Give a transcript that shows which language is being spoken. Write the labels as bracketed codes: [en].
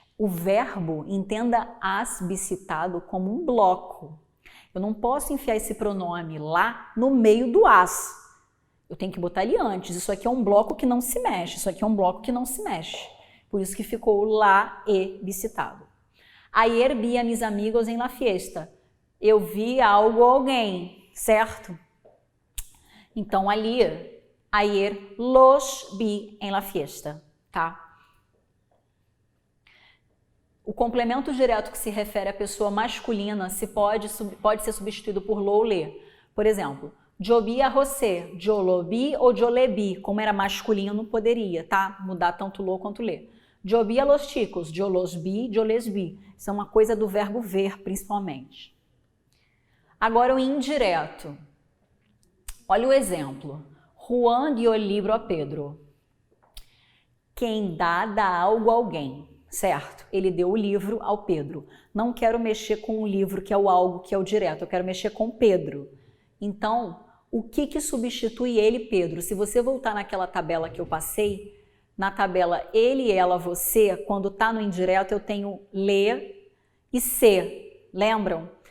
[pt] O verbo, entenda has visitado como um bloco. Eu não posso enfiar esse pronome lá no meio do has. Eu tenho que botar ele antes. Isso aqui é um bloco que não se mexe. Isso aqui é um bloco que não se mexe. Por isso que ficou lá e visitado. [es] Ayer vi a mis amigos en la fiesta. [pt] Eu vi algo ou alguém, certo? Então, ali, [es] ayer los vi en la fiesta, [pt] tá? O complemento direto que se refere à pessoa masculina pode ser substituído por lo ou le. Por exemplo, [es] yo vi a José, yo lo vi ou yo le vi. [pt] Como era masculino, poderia, tá? Mudar tanto lo quanto le. [es] Yo vi a los chicos, yo los vi, yo les vi. [pt] Isso é uma coisa do verbo ver, principalmente. Agora o indireto. Olha o exemplo. [es] Juan dio el libro a Pedro. [pt] Quem dá algo a alguém, certo? Ele deu o livro ao Pedro. Não quero mexer com o livro, que é o algo, que é o direto. Eu quero mexer com Pedro. Então, o que substitui ele, Pedro? Se você voltar naquela tabela que eu passei, na tabela ele, ela, você, quando está no indireto eu tenho le e se. Lembram?